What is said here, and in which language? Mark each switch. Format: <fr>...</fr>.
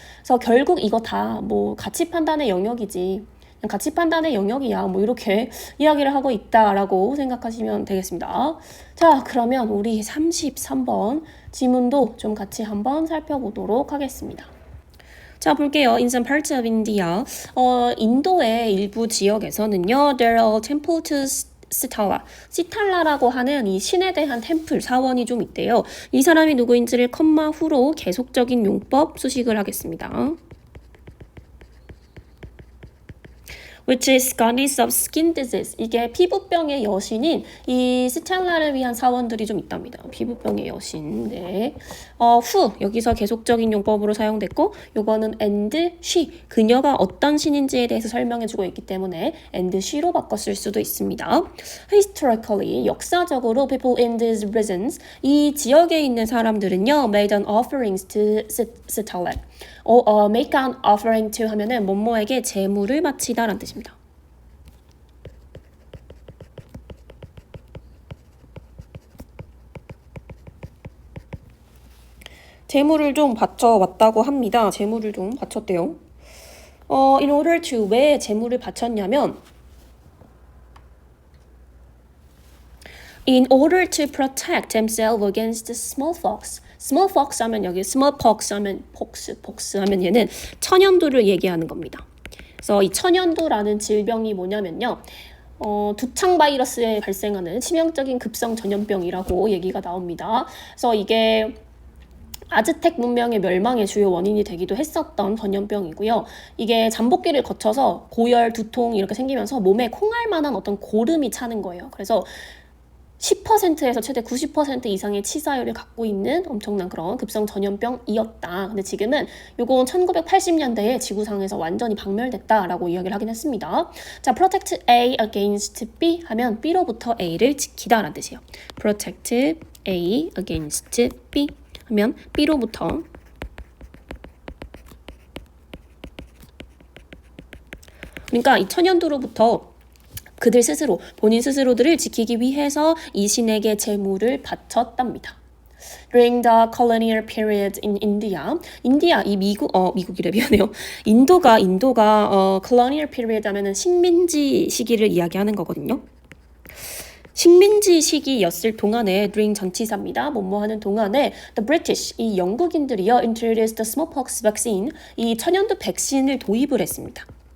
<ko>그래서 결국 이거 다 뭐 가치 판단의 영역이지. 가치 판단의 영역이야. 뭐 이렇게 이야기를 하고 있다라고 생각하시면 되겠습니다. 자, 그러면 우리 33번 지문도 좀 같이 한번 살펴보도록 하겠습니다. 자, 볼게요.</ko> <en>In some parts of India,</en> <ko>인도의 일부 지역에서는요,</ko> <en>there are temple to 시탈라.</en> <ko>시탈라라고 하는 이 신에 대한 템플, 사원이 좀 있대요. 이 사람이 누구인지를 컴마 후로 계속적인 용법 수식을 하겠습니다.</ko> <en>which is goddess of skin disease.</en> <ko>이게 피부병의 여신인 이 스텔라를 위한 사원들이 좀 있답니다. 피부병의 여신. 네. 후 여기서 계속적인 용법으로 사용됐고, 요거는</ko> <en>and she</en> <ko>그녀가 어떤 신인지에 대해서 설명해주고 있기 때문에 and she로 바꿨을 수도 있습니다.</ko> <en>Historically</en> <ko>역사적으로</ko> <en>people in these regions</en> <ko>이 지역에 있는 사람들은요</ko> <en>made an offerings to Sitala. make an offering to</en> <ko>하면은 뭐뭐에게 제물을 바치다라는 뜻입니다. 제물을 좀 바쳐왔다고 합니다. 제물을 좀 바쳤대요.</ko> <en>in order to</en> <ko>왜 제물을 바쳤냐면</ko> <en>in order to protect themselves against smallpox.</en> <ko>smallpox 하면 여기 smallpox 하면 pox 하면 얘는 천연두를 얘기하는 겁니다. 그래서 이 천연두라는 질병이 뭐냐면요. 두창 바이러스에 발생하는 치명적인 급성 전염병이라고 얘기가 나옵니다. 그래서 이게 아즈텍 문명의 멸망의 주요 원인이 되기도 했었던 전염병이고요. 이게 잠복기를 거쳐서 고열, 두통 이렇게 생기면서 몸에 콩알 만한 어떤 고름이 차는 거예요. 그래서 10%에서 최대 90% 이상의 치사율을 갖고 있는 엄청난 그런 급성 전염병이었다. 근데 지금은 요건 1980년대에 지구상에서 완전히 박멸됐다라고 이야기를 하긴 했습니다. 자,</ko> <en>protect A against B</en> <ko>하면 B로부터 A를 지키다라는 뜻이에요.</ko> <en>protect A against B</en> <ko>하면 B로부터 그러니까 이 천연두로부터 그들 스스로 본인 스스로들을 지키기 위해서 이 신에게 제물을 바쳤답니다.</ko> <en>During the colonial period in India,</en> <ko>인디아 이 미국이래 미안해요. 인도가 colonial period 하면은 식민지 시기를 이야기하는 거거든요. 식민지 시기였을 동안에 during 전치사입니다. 뭐뭐 하는 동안에</ko> <en>the British</en> <ko>이 영국인들이요</ko> <en>introduced the smallpox vaccine</en> <ko>이 천연두 백신을 도입을 했습니다.</ko>